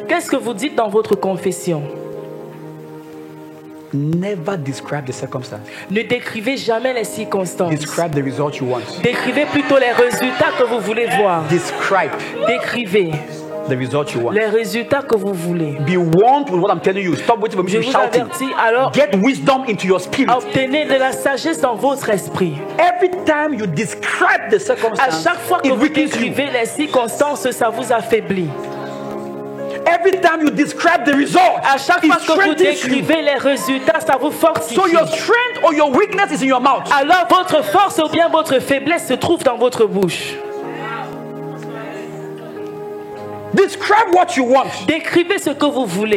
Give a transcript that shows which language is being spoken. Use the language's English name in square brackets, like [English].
[French] Qu'est-ce que vous dites dans votre confession? [English] Never describe the circumstance. [French] Ne décrivez jamais les circonstances. [English] Describe the result you want. [French] Décrivez plutôt les résultats que vous voulez voir. [English] Describe. [French] Décrivez. [English] The result you want. [French] Les résultats que vous voulez. [English] Be warned with what I'm telling you. Stop waiting for me to shout. [French] Je vous avertis, alors [English] get wisdom into your spirit. [French] Obtenez de la sagesse dans votre esprit. [English] Every time you describe the circumstance, [French] à chaque fois que vous décrivez les circonstances, ça vous affaiblit. [English] Every time you describe the result, [French] à chaque fois que vous décrivez les résultats, ça vous fortifie. [English] So your strength or your weakness is in your mouth. [French] Alors votre force ou bien votre faiblesse se trouve dans votre bouche. [English] Describe what you want. [French] Décrivez ce que vous voulez.